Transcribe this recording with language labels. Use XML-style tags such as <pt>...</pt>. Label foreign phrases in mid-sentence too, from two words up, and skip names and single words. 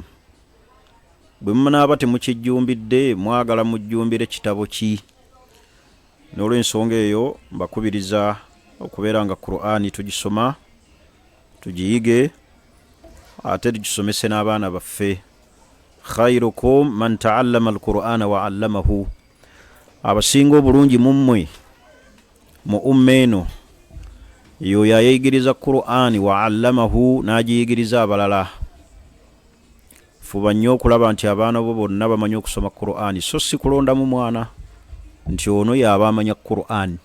<lg>Bwe munaaba temukijjumbidde, mwagala mujjumbire kitabo ki? N'olw'ensonga eyo mbakubiriza okubeera nga Qur'ani tugisoma, tugiyige, ate tugisomese n'abaana baffe.</lg> <ar>خيركم من تعلم القرآن وعلمه.</ar> <lg>Abasinga obulungi mu mmwe mu umma eno yo yayigiriza Qur'ani</lg> <ar>وعلمه,</ar> <lg>n'agiyigiriza abalala. Fuba nnyo okulaba nti abaana bo bonna bamanyi okusoma Qur'ani, so si kulondamu mwana nti ono y'aba amanya Qur'ani.</lg>